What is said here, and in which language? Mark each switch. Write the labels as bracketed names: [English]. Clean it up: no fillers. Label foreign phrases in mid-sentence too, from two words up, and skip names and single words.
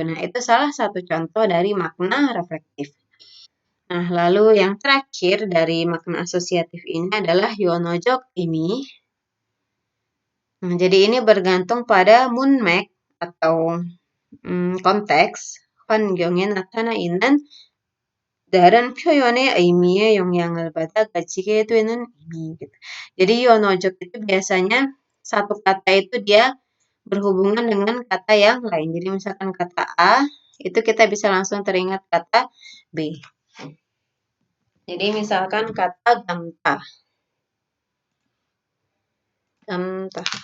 [Indonesian] Nah, itu salah satu contoh dari makna reflektif. Nah, lalu yang terakhir dari makna asosiatif ini adalah Yonojok ini. Nah, jadi ini bergantung pada munmek atau konteks. [Korean] 환경에 나타나있는 다른 표현의 의미에 영향을 받아 가지게 되는 의미. [Indonesian] Gitu. Jadi Yonojok itu biasanya satu kata itu dia berhubungan dengan kata yang lain. Jadi misalkan kata A, itu kita bisa langsung teringat kata B. Jadi misalkan kata gamta. Gamta.